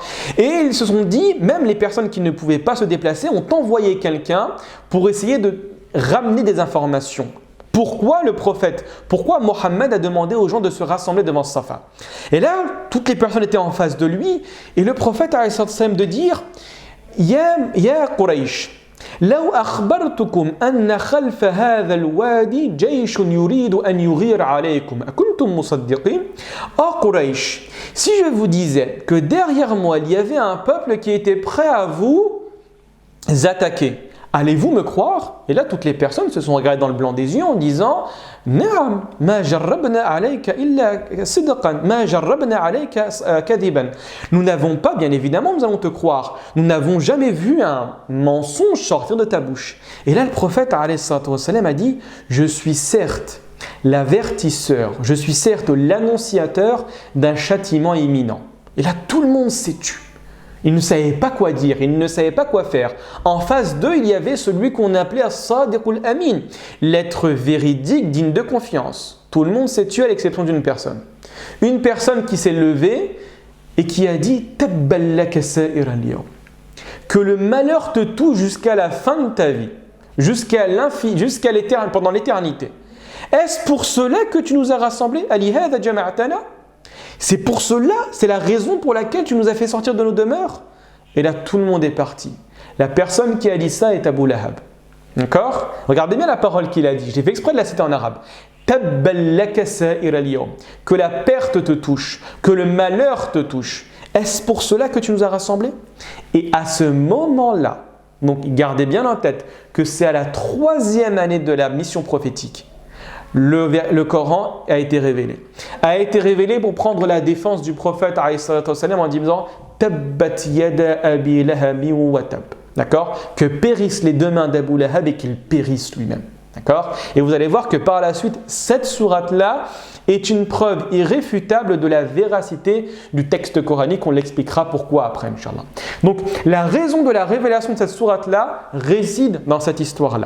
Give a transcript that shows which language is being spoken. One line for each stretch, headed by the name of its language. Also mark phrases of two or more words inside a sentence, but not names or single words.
French: Et ils se sont dit, même les personnes qui ne pouvaient pas se déplacer ont envoyé quelqu'un pour essayer de ramener des informations. Pourquoi Mohammed a demandé aux gens de se rassembler devant Safa? Et là, toutes les personnes étaient en face de lui et le prophète
Arabic: عليه الصلاة والسلام
French: de dire Ya Quraysh,
Arabic: لو أخبرتكم أن خلف هذا الوادي جيش يريد أن يغير عليكم أكنتم مصدقين؟
French: Oh Quraysh, si je vous disais que derrière moi il y avait un peuple qui était prêt à vous attaquer, allez-vous me croire? Et là, toutes les personnes se sont regardées dans le blanc des yeux en disant Naam,
Arabic: ما جربنا عليك إلا صدقا، ما جربنا عليك كذبا.
French: Nous n'avons pas, bien évidemment, nous allons te croire. Nous n'avons jamais vu un mensonge sortir de ta bouche. Et là, le prophète
Arabic: عليه الصلاة والسلام
French: a dit Je suis certes l'avertisseur, je suis certes l'annonciateur d'un châtiment imminent. Et là, tout le monde s'est tu. Ils ne savaient pas quoi dire, ils ne savaient pas quoi faire. En face d'eux, il y avait celui qu'on appelait
Arabic: الصادق الأمين,
French: l'être véridique digne de confiance. Tout le monde s'est tué à l'exception d'une personne. Une personne qui s'est levée et qui a dit
Arabic: تبا لك سائر اليوم.
French: Que le malheur te touche jusqu'à la fin de ta vie, jusqu'à l'éternité, pendant l'éternité. Est-ce pour cela que tu nous as rassemblés?
Arabic: ألهذا جمعتنا?
French: C'est pour cela, c'est la raison pour laquelle tu nous as fait sortir de nos demeures. Et là, tout le monde est parti. La personne qui a dit ça est Abu Lahab. D'accord? Regardez bien la parole qu'il a dit. J'ai fait exprès de la citer en arabe.
Arabic: تبا لك سائر اليوم.
French: Que la perte te touche, que le malheur te touche. Est-ce pour cela que tu nous as rassemblés? Et à ce moment-là, donc gardez bien en tête que c'est à la 3e année de la mission prophétique. Le Coran a été révélé. A été révélé pour prendre la défense du prophète
Arabic: عليه الصلاة والسلام
French: en disant
Arabic: تبت يدا أبي لهب وتب.
French: D'accord? Que périssent les deux mains d'Abu Lahab et qu'il périsse lui-même. D'accord? Et vous allez voir que par la suite, cette sourate-là est une preuve irréfutable de la véracité du texte coranique. On l'expliquera pourquoi après, Inch'Allah. Donc, la raison de la révélation de cette sourate-là réside dans cette histoire-là.